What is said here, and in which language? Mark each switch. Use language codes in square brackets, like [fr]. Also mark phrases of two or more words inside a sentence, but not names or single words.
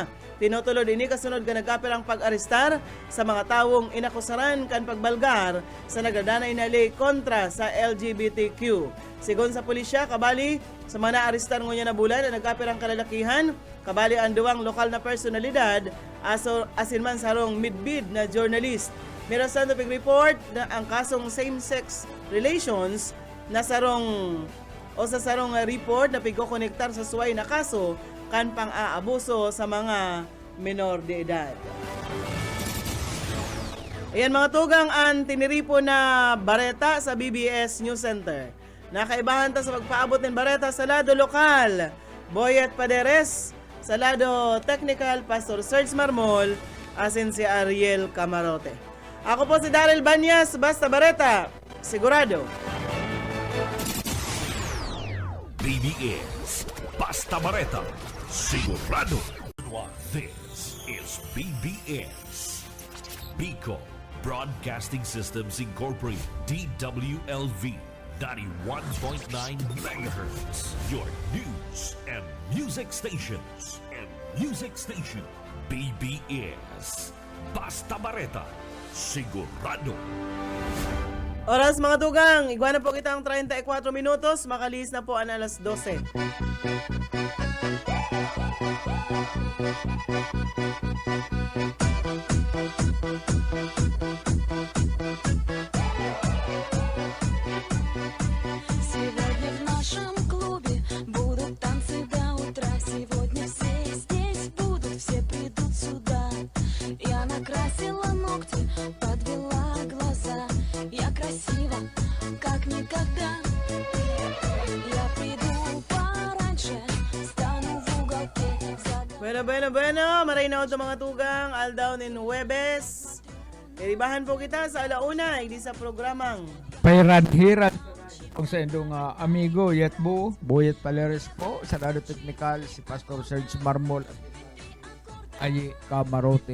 [bik] Tinutulod ini kasunod ka nagkapirang pag-arestar sa mga tawong inakusaran kan pagbalgar sa nagdadanay na ley kontra sa LGBTQ. Sigon sa pulisya, kabali sa mga naarestar ngunya na bulan na nagkapirang kalalakihan, kabali ang duwang lokal na personalidad asinman sarong midbid na journalist. Mirasan na report na ang kasong [en] same-sex relations [bik] na sarong report na pigkokonektar sa suway na kaso kan pang-aabuso sa mga menor de edad. Ayan mga tugang, ang tiniripo na bareta sa BBS News Center. Nakaibahan ta sa pagpaabot ng bareta sa lado lokal, Boyet Paderes, sa lado technical, Pastor Serge Marmol, asin si Ariel Camarote. Ako po si Daryl Banyas, basta bareta, sigurado. BBS Basta Bareta, sigurado. [en] This is BBS Bico Broadcasting Systems Incorporated, DWLV 91.9 MHz, your news and music stations. [bik] BBS Basta Bareta, sigurado. Oras mga tugang, iguana po kitang 34 minutos, makalis na po ang alas 12. [ru] Сегодня в нашем клубе будут танцы до утра. Сегодня все здесь будут, все придут сюда. Я накрасила ногти, подвела глаза. Я красива, как никогда. Я приду пораньше, стану в уголке. [bik] Bueno, maray na ito mga tugang, aldaw nin Huwebes. Iribahan po kita sa alauna, hindi sa programang Pairan-hiran ang sa indong amigo Yetbo, Boyet Paleres po, sa lado technical si Pastor Serge Marmol at Ayi Camarote.